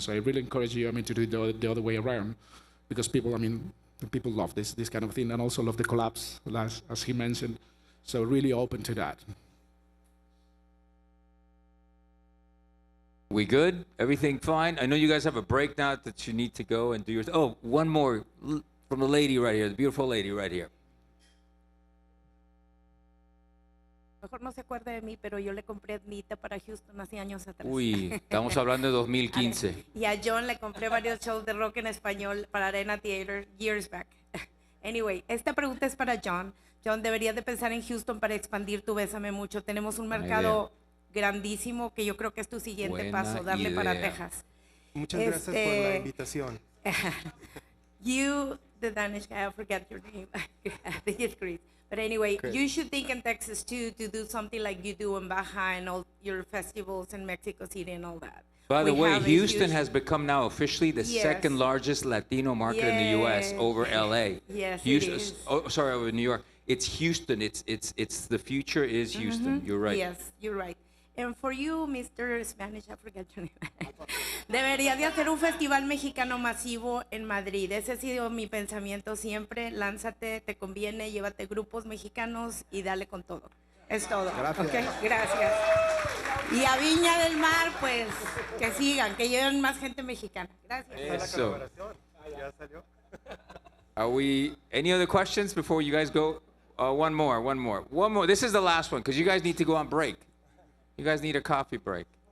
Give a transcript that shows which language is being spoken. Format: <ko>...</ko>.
<en>So I really encourage you, to do the other way around, because people, people love this kind of thing, and also love the collabs, as he mentioned. So really open to that. We good? Everything fine? I know you guys have a break now that you need to go and do yours. Oh, one more from the lady right here, the beautiful lady right here.</en> <es>Mejor no se acuerde de mí, pero yo le compré Admita para Houston hace años atrás. Uy, estamos hablando de 2015. Y a John le compré varios shows de rock en español para Arena Theater</es> <en>years back.</en> <es>Anyway, esta pregunta es para John. John, deberías de pensar en Houston para expandir tu Bésame Mucho. Tenemos un mercado grandísimo que yo creo que es tu siguiente paso, darle para Texas. Muchas gracias por la invitación.</es> <en>You, the Danish guy, I forgot your name. I think it's Chris. But anyway, you should think in Texas too to do something like you do in Baja and all your festivals in Mexico City and all that. By the way, Houston has become now officially the second largest Latino market in the U.S. over LA. Yes, Houston, it is. Oh, sorry, over New York. It's Houston. It's the future is Houston. You're right. Yes, you're right. And for you, Mr. Spanish, I forget your name.</en> <es>Deberías de hacer un festival mexicano masivo en Madrid. Ese ha sido mi pensamiento siempre. Lánzate, te conviene, llévate grupos mexicanos y dale con todo. Es todo. Gracias. Okay, gracias. Y a Viña del Mar, pues, que sigan, que lleven más gente mexicana. Gracias.</es> <en>So, are we? Any other questions before you guys go? One more. This is the last one because you guys need to go on break. You guys need a coffee break.</en>